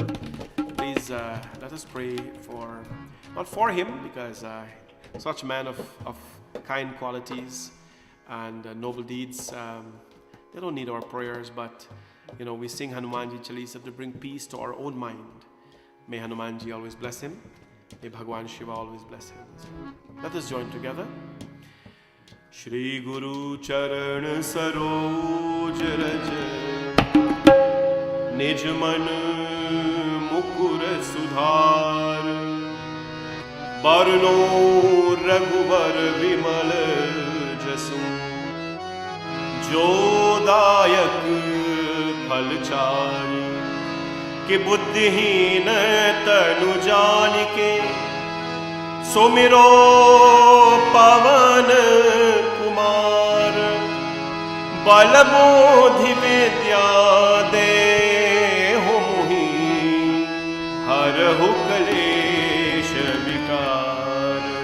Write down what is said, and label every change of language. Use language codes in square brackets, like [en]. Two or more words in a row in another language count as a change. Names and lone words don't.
[en] Please let us pray not for him, because such man of kind qualities, and noble deeds. They don't need our prayers, but we sing Hanumanji Chalisa to bring peace to our own mind. May Hanumanji always bless him. May Bhagwan Shiva always bless him. So let us join together. [awa] श्री गुरु चरन सरोज रज निज मन मुकुर सुधारि बरनौं रघुबर बिमल जसु जो दायक Phalchari कि बुद्धिहीन तनु जान के सुमिरो पवन कुमार बल बुद्धि विद्या दे हो मुहि हरहु क्लेश विकार